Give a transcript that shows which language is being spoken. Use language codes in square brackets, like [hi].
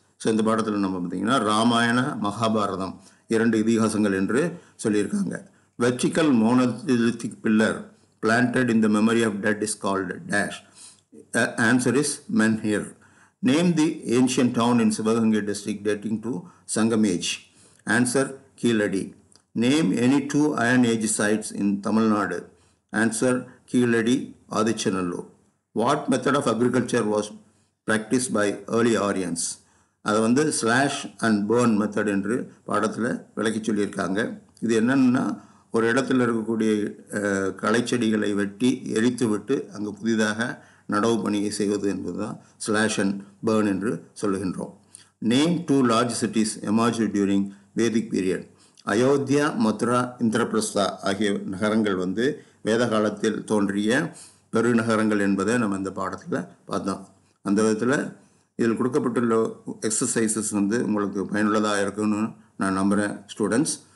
[ta] So இந்த பாடத்தில் நம்ம பார்த்தீங்கன்னா ராமாயண மகாபாரதம் 2 இதிகாசங்கள் என்று சொல்லியிருக்காங்க. [en] Vertical monolithic pillar planted in the memory of dead is called dash. Answer is menhir. Name the ancient town in Sivaganga district dating to Sangam age. Answer Keezhadi. Name any 2 iron age sites in Tamil Nadu. Answer Keezhadi, Adichanallur. What method of agriculture was practice by early Aryans. [ta] அதை வந்து slash and burn method என்று பாடத்தில் விளக்கி சொல்லியிருக்காங்க. இது என்னென்னா ஒரு இடத்துல இருக்கக்கூடிய களைச்செடிகளை வெட்டி எரித்து விட்டு அங்கே புதிதாக நடவு பணியை செய்வது என்பது தான் ஸ்லாஷ் அண்ட் பேர்ன் என்று சொல்லுகின்றோம். [en] Name 2 large cities emerged during Vedic period. [ta] Ayodhya, Mathura, Indraprastha ஆகிய நகரங்கள் வந்து வேத காலத்தில் தோன்றிய பெருநகரங்கள் என்பதை நம்ம இந்த பாடத்தில் பார்த்தோம். அந்த விதத்தில் இதில் கொடுக்கப்பட்டுள்ள எக்ஸசைசஸ் வந்து உங்களுக்கு பயனுள்ளதாக இருக்குன்னு நான் நம்புகிறேன் ஸ்டூடெண்ட்ஸ்.